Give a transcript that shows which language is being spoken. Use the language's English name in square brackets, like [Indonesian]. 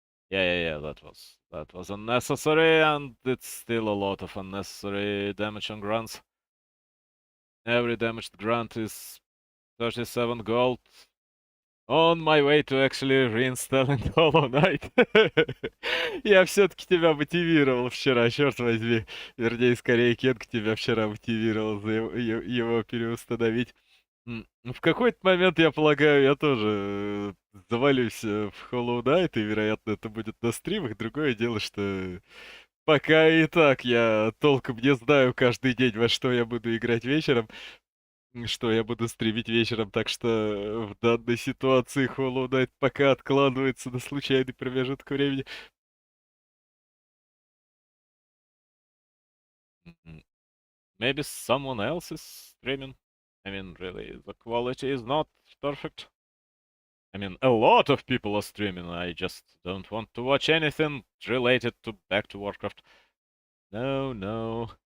[English] Yeah. That was unnecessary, and it's still a lot of unnecessary damage on grunts. Every damaged grunt is 37 gold. On my way to actually reinstalling Hollow Knight. [Russian] Я все-таки тебя мотивировал вчера, черт возьми. Вернее, скорее, Кенг тебя вчера мотивировал его переустановить. В какой-то момент, я полагаю, я тоже завалюсь в Hollow Knight, и, вероятно, это будет на стримах. Другое дело, что пока и так я толком не знаю каждый день, во что я буду играть вечером, что я буду стримить вечером, так что в данной ситуации Hollow Knight пока откладывается на случайный промежуток времени. [English] Maybe someone else is streaming. I mean, really, the quality is not perfect. I mean, a lot of people are streaming. I just don't want to watch anything related to back to Warcraft. No.